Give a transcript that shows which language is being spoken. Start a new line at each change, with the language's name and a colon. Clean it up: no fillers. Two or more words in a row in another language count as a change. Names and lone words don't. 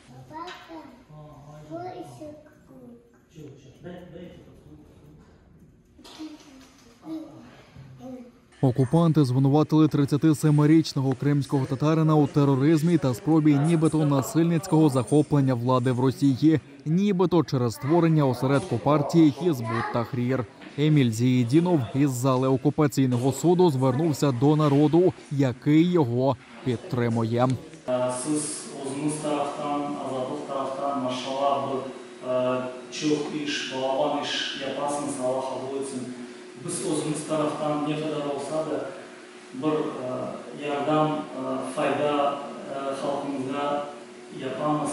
Ukrainian: Окупанти звинуватили 37-річного кримського татарина у тероризмі та спробі нібито насильницького захоплення влади в Росії, нібито через створення осередку партії Хізбут Тахрір. Еміль Зієдінов із зали окупаційного суду звернувся до народу, який його підтримує.
Crimean Tatar: Siz o'zingiz tarafdan, Azadlık tarafdan maşallah bir çok iş, balaban iş yapasınız, Allah kabul etsin. Biz o'zimiz tarafdan ne kadar olsa da bir yordam, fayda xalqimizga yapamiz.